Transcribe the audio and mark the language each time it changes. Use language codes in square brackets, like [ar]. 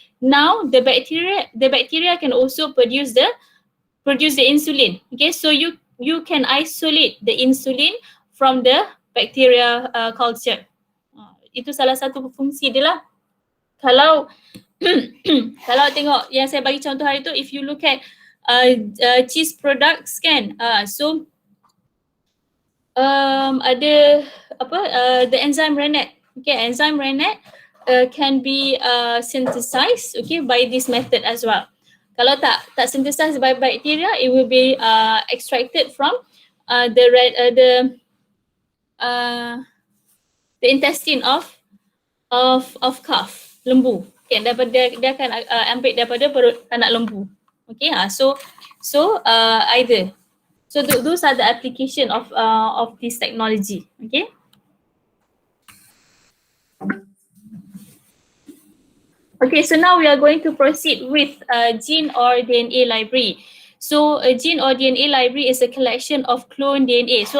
[en] Now the bacteria can also produce the insulin. Okay, so you can isolate the insulin from the bacteria culture. [ms] Itu salah satu fungsi dia lah. Kalau kalau tengok yang saya bagi contoh hari tu, [en] if you look at cheese products, [ms] kan, so ada [en] the enzyme rennet. Okay, enzyme rennet can be synthesized, okay, by this method as well. [ms] Kalau tak [en] synthesized by bacteria, it will be extracted from the intestine of calf, [ms] lembu. Okay, daripada dia akan ambil daripada perut anak lembu. [en] Okay, so either. So those are the application of this technology. Okay. Okay, so now we are going to proceed with gene or DNA library. So a gene or DNA library is a collection of clone DNA.